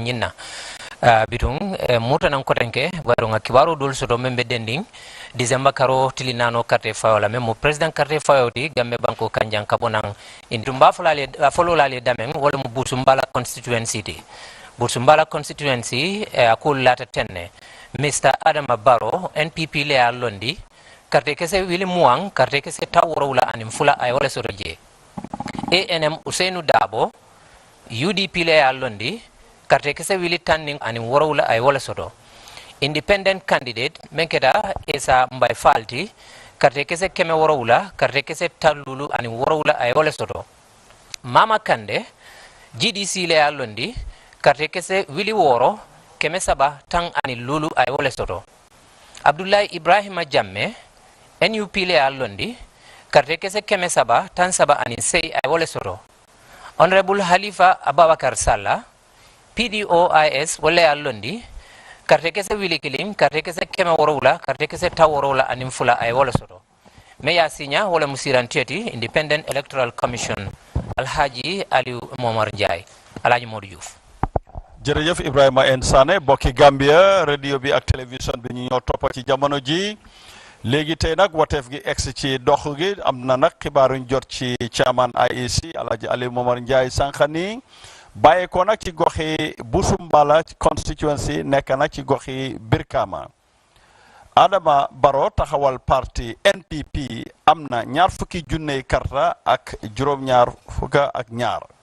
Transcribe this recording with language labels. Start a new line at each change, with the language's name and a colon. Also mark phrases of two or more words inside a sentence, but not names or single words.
Mandingo: nyinna bitung muta nan kotenke waro nga kibaro dol soto membe dending December karo tilinano carte fayola memo president carte fayoti gambe banko kanjang kabonang indumba fololale damen wala mu butumbala constituency akul lata tenne Mr. Adama Barrow NPP le alondi karte kese wili muang karte kese tawrowla anim fula ay wala soto je ANM Usainu Dabo UDP le yallondi karte kese wili tanning anim worowla ay wala soto independent candidate menkeda esa mbay falti karte kese keme worowla karte kese tallulu anim worowla ay wala soto Mama Kande GDC le yallondi karte kese wili woro keme saba tang ani lulu ay wala soto Abdullahi Ibrahima Jamme NUP le yallondi karte kese keme saba tan saba ani sey ay wala soto Honorable Halifa Ababakar Salla PDOIS wala yallondi karte kese wili kilim karte kese keme worowla karte kese taw worowla anim fula ay wala soto me ya sinya wala musiranteti
English: Independent Electoral Commission
Mandingo: Alhaji Aliou Momar Ndiaye Alhaji Modou Diouf
Wolof: jërëjëf Ibrahima N Sané bokki Gambia radio bi ak télévision bi ñu ñoo toppa ci jamono ji léegi tey nag wateef gi egsi ci dox gi am na nag xibaaruñ jot ci chairman IEC Alhaji Aliou Momar Ndiaye sànqani bàyyi ko nag ci goxi Busumbala constituency nekk nag ci goxi Birkama Adama Barrow taxawal parti NPP am na 20 junney karta ak juróom-ñaar fukka ak ñaar